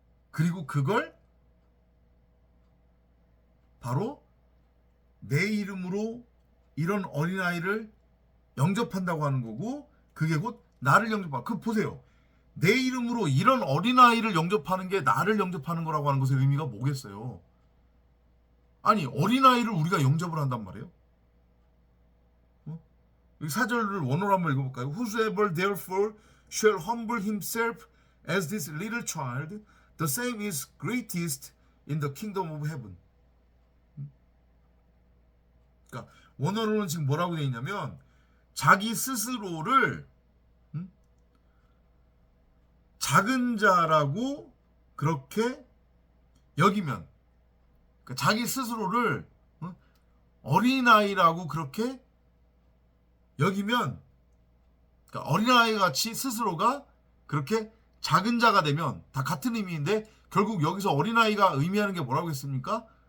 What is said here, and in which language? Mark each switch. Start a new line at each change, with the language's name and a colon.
Korean: 그리고 그걸 바로 내 이름으로 이런 어린아이를 영접한다고 하는 거고 그게 곧 나를 영접하는 그 보세요. 내 이름으로 이런 어린아이를 영접하는 게 나를 영접하는 거라고 하는 것의 의미가 뭐겠어요? 아니 어린아이를 우리가 영접을 한단 말이에요. 사절을 원어로 한번 읽어볼까요?
English: Whosoever therefore shall humble himself as this little child, the same is greatest in the kingdom of heaven.
Korean: 그러니까 원어로는 지금 뭐라고 되어 있냐면 자기 스스로를 작은 자라고 그렇게 여기면 그러니까 자기 스스로를 어린아이라고 그렇게 여기면 그러니까 어린아이 같이 스스로가 그렇게 작은 자가 되면 다 같은 의미인데 결국 여기서 어린아이가 의미하는 게 뭐라고 했습니까?